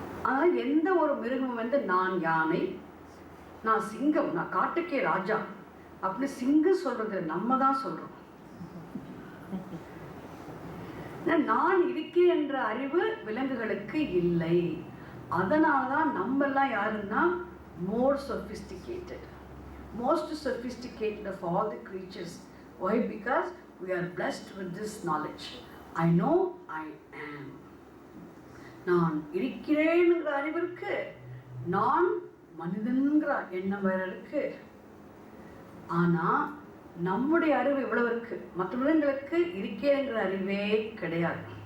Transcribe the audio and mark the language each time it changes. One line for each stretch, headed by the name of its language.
Tamil: ஆனால் எந்த ஒரு மிருகம் நான் யானை, நான் சிங்கம், நான் காட்டுக்கே ராஜா அப்படி சிங்கம் சொல்றது நம்ம தான் சொல்றோம். நான் இருக்கிறேன் என்ற அறிவு விலங்குகளுக்கு இல்லை. அதனால்தான் நம்ம எல்லாம் யாருன்னா
English: more sophisticated, most sophisticated of all the creatures. Why? Because we are blessed with this knowledge. I know I am.
Tamil: நான் இருக்கிறேன்ங்கிற அறிவிற்கு, நான் மனிதன்கிற எண்ணம் வேற இருக்கு. ஆனா நம்முடைய அறிவு இவ்வளவு இருக்கு. மற்ற விலங்குகளுக்கு இருக்கேங்கிற அறிவே கிடையாது.